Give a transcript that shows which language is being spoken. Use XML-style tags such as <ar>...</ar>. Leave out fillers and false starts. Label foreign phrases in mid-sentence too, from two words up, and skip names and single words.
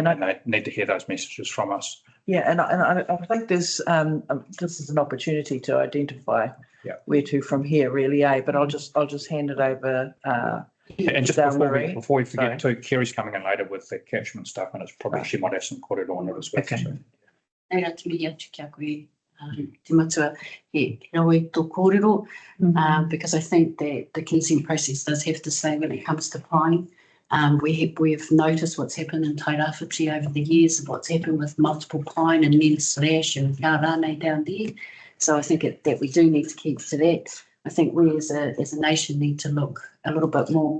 <en>and they need to hear those messages from us. Yeah, and I think this is an opportunity to identify where to from here, really, But I'll just hand it over. And just Marie. before we forget too, Kerry's coming in later with the catchment stuff, and it's probably she might have some korero on it as well. Okay. So.</en> <mi>Nei rā te mihi atu kia koe, te matua he rawe tō kōrero,</mi> <en>because I think that the consent process does have to say when it comes to pine. We've noticed what's happened in Tairāwhiti over the years, of what's happened with multiple pine and then slash and kārane down there. So I think that we do need to keep to that. I think we as a nation need to look a little bit more.</en>